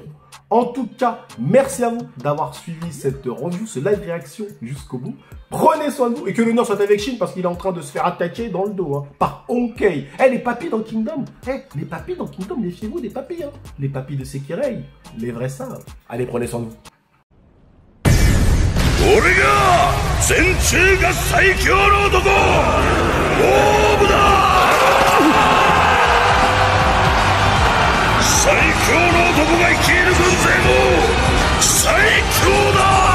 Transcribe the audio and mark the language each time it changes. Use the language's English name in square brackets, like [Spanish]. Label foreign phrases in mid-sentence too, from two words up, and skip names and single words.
[French] En tout cas, merci à vous d'avoir suivi cette review, ce live réaction jusqu'au bout. Prenez soin de vous et que l'honneur soit avec Shin parce qu'il est en train de se faire attaquer dans le dos, hein, par Onkei. Les papis dans Kingdom, les papis dans Kingdom, méfiez-vous des papis, hein. Les papis de Sekirei, les vrais sages. Allez, prenez soin de vous. [Japanese] 俺が全中が最強の男オーブだ最強の男が率いる軍勢も最強だ